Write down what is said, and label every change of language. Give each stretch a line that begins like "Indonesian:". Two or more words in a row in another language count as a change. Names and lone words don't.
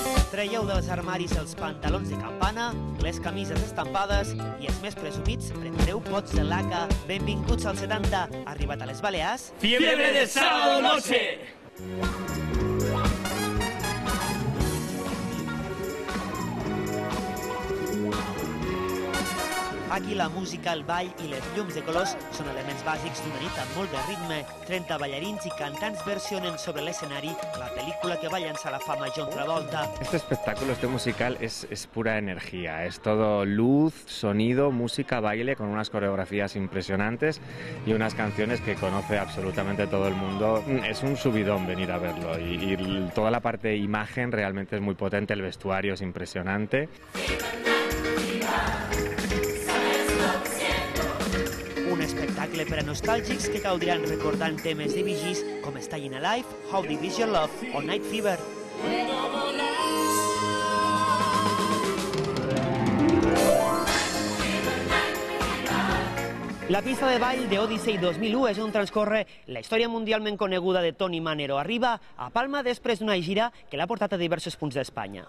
Catalan: Traieu dels armaris els pantalons de campana, les camises estampades i els més presumits, prepareu pots de laca. Benvinguts als 70, arribat a les Balears.
Spanish: ¡Fiebre de sábado noche!
Catalan: Aquí la música, el ball i les llums de colors són elements bàsics d'una nit amb molt de ritme. 30 ballarins i cantants versionen sobre l'escenari la pel·lícula que va llançar la fama John Travolta.
Spanish: Este espectáculo, este musical, es pura energía. Es todo luz, sonido, música, baile, con unas coreografías impresionantes y unas canciones que conoce absolutamente todo el mundo. Es un subidón venir a verlo y toda la parte de imagen realmente es muy potente, el vestuario es impresionante.
Catalan: Un espectacle per a nostàlgics que gaudiran recordant temes de Bee Gees com Stayin' Alive, How Deep Is Your Love o Night Fever. La pista de ball de Odyssey 2001 és on transcorre la història mundialment coneguda de Tony Manero. Arriba a Palma després d'una gira que l'ha portat a diversos punts d'Espanya.